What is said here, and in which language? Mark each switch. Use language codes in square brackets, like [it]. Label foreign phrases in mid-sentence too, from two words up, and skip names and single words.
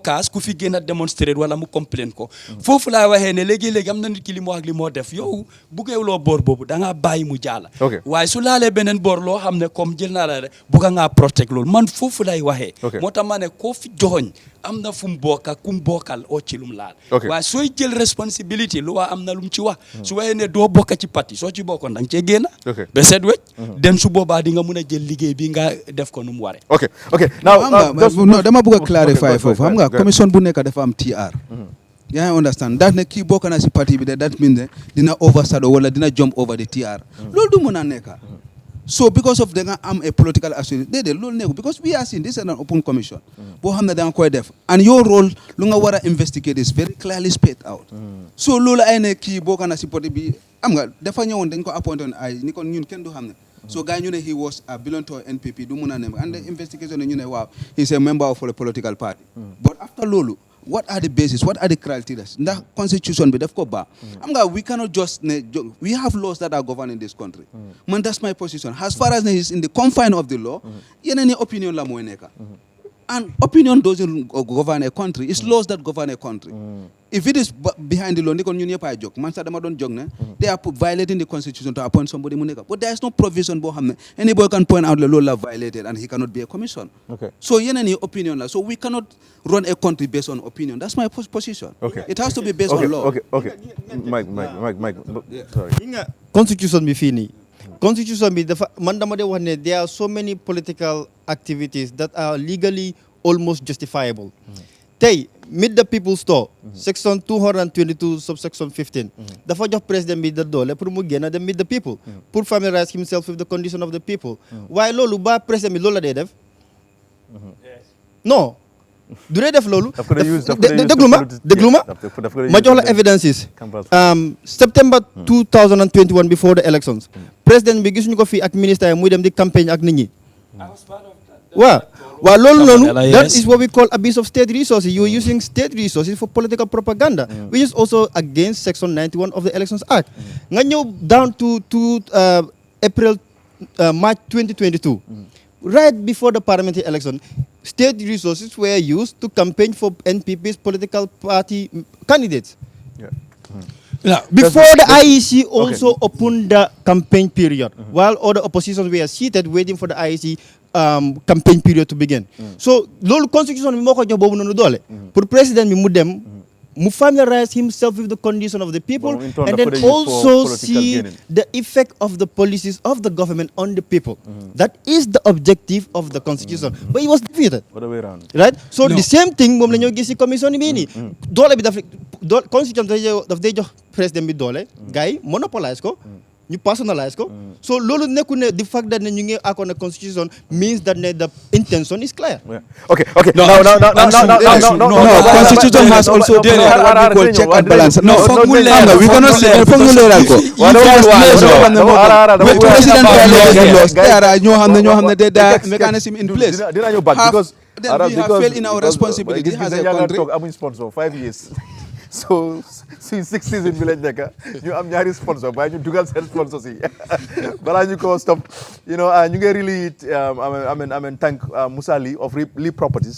[wo] kaas ku fi gën a démontrer wala mu complain ko foofu laay waxee ne léegi-léegi am na nit ki li moo ak li moo def yow buggeewuloo boor boobu da ngaa bàyyi mu jaala waaye su laalee beneen boor loo xam ne comme jël naa la rek bugga ngaa protect loolu man foofu lay waxee moo tax ma ne koo fi joxoñ am na fu mu bokk ak ku mu bokkal oo ci lum laal waaye sooy jël responsibility lu waa am na lu mu ci wax su waxee ne doo bokk ci parti soo ci bokkoon da nga cee génn ba seet wecc den su boobaa di nga mun a jël liggéey bi nga def ko nu mu waree. [en] ok now [wo] dama bëgg a clarify foofu xam nga commission bu nekk dafa am TR. yaa ngi [en] understand that [wo] ne kii bokk na si parti bi de [en] that means [wo] ne dina overshadow wala dina [en] jump over the [wo] TR. loolu du mun a nekk. [en] so because of [wo] da nga am [en] a political association [wo] déedéet loolu nekku [en] because we are seeing this is an open commission. [wo] boo xam ne da nga koy def [en] and your role [wo] lu nga war a investigate [en] is very clearly spelled out. [wo] so loolu ay ne kii bokk na si parti bi am nga dafa ñëwoon dañ ko appointé woon ay ni kon ñun kenn du xam ne. [en] so [wo] guy ñu ne [en] he was belong to NPP [wo] du mun a ne [en] and the investigation [wo] ñu ne waaw [en] he is a member of a political party. but after loolu what are the basis what are the criteria [wo] ndax constitution bi daf ko baax. am nga [en] we cannot just ne we have laws that are governing this country. man that's my position as far as he is in the confine of the law [wo] yeneen opinion la mooy nekka. [en] and opinion doesn't govern a country it's laws that govern a country. if it is behind the law [wo] ni kon ñun ñëpp ay jóg man sax dama doon jóg ne [en] they are violating the constitution to appoint somebody [wo] mu nekk [en] but there is no provision [wo] boo xam ne [en] anybody can point out the law la violated and he cannot be a commission. so [wo] yeneen opinion la [en] so we cannot run a country based on opinion that's my position. it has to be based on law. Mike sorry. [wo] constitution bi fii nii constitution bi dafa man dama dee wax ne [en] there are so many political activities that are legally almost justifiable. tey meet the people store section 222 subsection 15 [wo] dafa jox président bi da doole pour mu génn dem [en] meet the people pour familiarize himself with the condition of the people [wo] waaye loolu ba président bi loolu la dee def non du dee def loolu déglu ma jox la evidences September 2021 [en] before the elections [wo] président bi gisuñu ko fii ak ministère muy dem di campagne ak nit ñi waaw loolu noonu [en] that is what we call abuse of state resources you are using state resources for political propaganda which is also against section 91 of the Elections Act [wo] nga ñëw [en] down to March 2022 right before the parliamentary election state resources were used to campaign for NPP's political party candidates. Before the IEC also opened the campaign period while other oppositions were seated waiting for the IEC campaign period to begin. So [wo] loolu constitution bi moo ko jox boobu noonu doole pour président bi mu dem [en] mu familiarize himself with the condition of the people and then also see the effect of the policies of the government on the people. That is the objective of the constitution. But he was defeated. Right? So the same thing [wo] moom la ñoo gis ci commission bi nii doole bi constitution daf day jox président bi doole gars yi [en] monopolize [wo] ko ñu [en] personalize ko so [wo] loolu nekku ne [en] the fact that [wo] ne ñu ngi [en] accord na constitution means that ne the intention is clear. Okay. No, constitution has also what we call check and balance. No, we cannot say [wo] leeral ko. [en] When president violated laws, there are [wo] ñoo xam ne [en] there mechanism in place. [wo] Dina ñëw [en] back because then we have failed in our responsibility as a country. [wo] amuñ sponsor 5 years. so suñ 6 season bi lañ nekk ñu am ñaari sponsor waaye ñu dugal seen sponsor si balaa ñu ko stop [en] you know [wo] ñu ngi really amen thank Musa Lee of Lee Properties